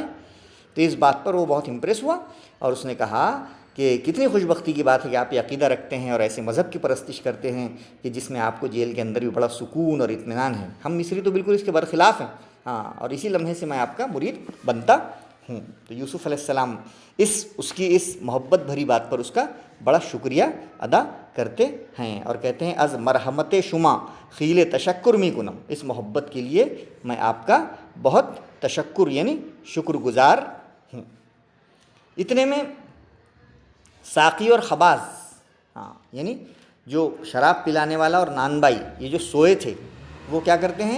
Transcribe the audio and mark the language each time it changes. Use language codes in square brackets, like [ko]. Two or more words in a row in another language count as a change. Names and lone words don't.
[ur] تو اس بات پر وہ بہت امپریس ہوا، اور اس نے کہا کہ کتنی خوش بختی کی بات ہے کہ آپ یہ عقیدہ رکھتے ہیں اور ایسے مذہب کی پرستش کرتے ہیں کہ جس میں آپ کو جیل کے اندر بھی بڑا سکون اور اطمینان ہے. ہم مصری تو بالکل اس کے برخلاف ہیں. اور اسی لمحے سے میں آپ کا مرید بنتا ہوں. تو یوسف علیہ السلام اس کی محبت بھری بات پر اس کا بڑا شکریہ ادا کرتے ہیں، اور کہتے ہیں [fa] از مرحمت شما خیل تشکر می کنم. [ur] اس محبت کے لیے میں آپ کا بہت تشکر یعنی شکر گزار ہوں. اتنے میں ساقی اور خباز، یعنی جو شراب پلانے والا اور نان بائی، یہ جو سوئے تھے، وہ کیا کرتے ہیں؟